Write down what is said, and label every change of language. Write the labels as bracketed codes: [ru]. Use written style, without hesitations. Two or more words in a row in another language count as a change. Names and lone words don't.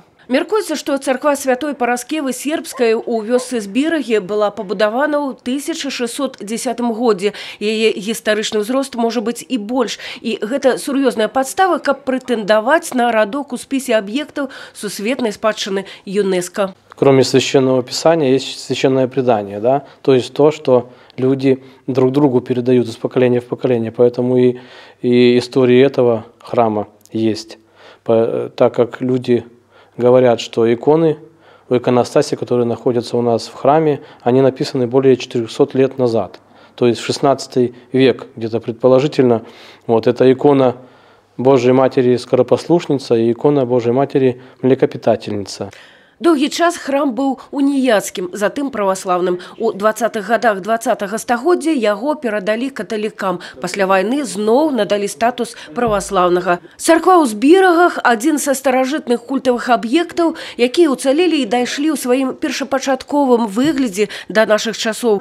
[be] Мяркуецца, што царква святой Параскевы Сербскай у вёсцы Зберагі была пабудавана ў 1610 годзе. Яе гістарычны ўзрост можа быць і больш. І гэта сур'ёзная падстава, каб прэтэндаваць на радок у спісе аб'ектаў сусветнай спадчыны ЮНЕСКО. [ru] Кроме священного писания есть священное предание, да? То есть то, что люди друг другу передают из поколения в поколение. Поэтому и история этого храма есть. Так как люди говорят, что иконы в иконостасе, которые находятся у нас в храме, они написаны более 400 лет назад. То есть в 16 век, где-то предположительно, вот эта икона Божьей Матери Скоропослушница и икона Божьей Матери Млекопитательница. [be] Доўгі час храм быў уніяцкім, затым праваслаўным. У 20-х годах 20-го стагоддзя яго перадалі каталікам. Пасля вайны зноў надалі статус праваслаўнага. Царква ў Зберагах – адзін са старажытных культавых аб'ектаў, якія ўцалелі і дайшлі ў сваім першапачатковым выглядзе да нашых часоў.